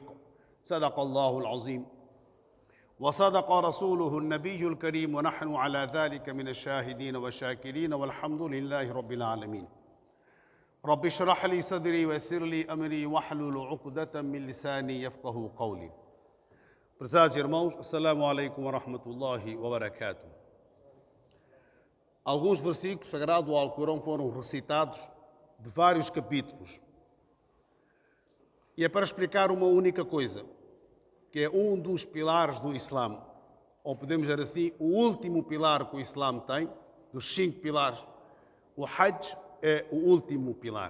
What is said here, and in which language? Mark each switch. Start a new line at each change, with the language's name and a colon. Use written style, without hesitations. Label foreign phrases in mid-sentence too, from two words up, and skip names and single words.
Arabic: صدق الله العظيم وصدق رسوله النبي الكريم ونحن على ذلك من الشاهدين والشاكرين والحمد لله رب العالمين. رب اشرح لي صدري ويسر لي أمري واحلل عقدة من لساني يفقه قولي.
Portuguese: Prezados irmãos,
Arabic: السلام عليكم ورحمة الله وبركاته.
Portuguese: Alguns versículos sagrados do Alcorão foram recitados de vários capítulos. E é para explicar uma única coisa, que é um dos pilares do Islã, ou podemos dizer assim, o último pilar que o Islã tem, dos 5 pilares, o Hajj é o último pilar.